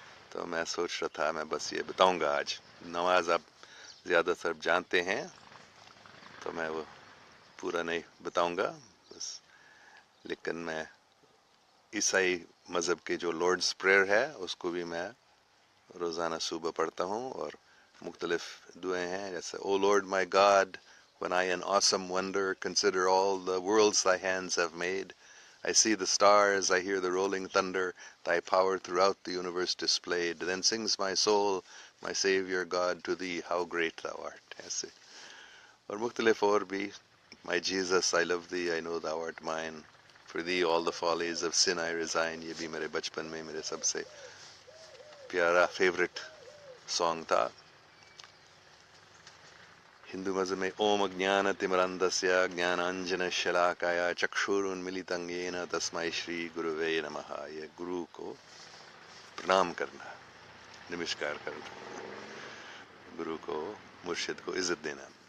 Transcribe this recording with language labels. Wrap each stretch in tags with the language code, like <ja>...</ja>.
<ur>تو میں سوچ رہا تھا میں بس یہ بتاؤں گا. آج نماز آپ زیادہ تر جانتے ہیں تو میں وہ پورا نہیں بتاؤں گا بس، لیکن میں عیسائی مذہب کے جو لارڈز پریئر ہے اس کو بھی میں روزانہ صبح پڑھتا ہوں، اور مختلف دعائیں ہیں جیسے</ur> <en>O Lord my God when I in awesome wonder consider all the worlds thy hands have made. I see the stars, I hear the rolling thunder, thy power throughout the universe displayed. Then sings my soul, my Savior God, to thee, how great thou art.</en> <ur>ایسے اور مختلف اور بھی.</ur> <en>My Jesus, I love thee, I know thou art mine. For thee all the follies of sin I resign.</en> <ur>یہ بھی میرے بچپن میں میرے سب سے پیارا فیوریٹ سانگ تھا. ہندو مذہب میں</ur> <sa>اوم اجنان تمرندسیا جنانجنا شلاکایا چکشورانمیلتم یین تسمائے شری گروے نمಃ.</sa> <ur>یہ گرو کو پرنام کرنا، نمسکار کرنا، گرو کو، مرشد کو عزت دینا.</ur>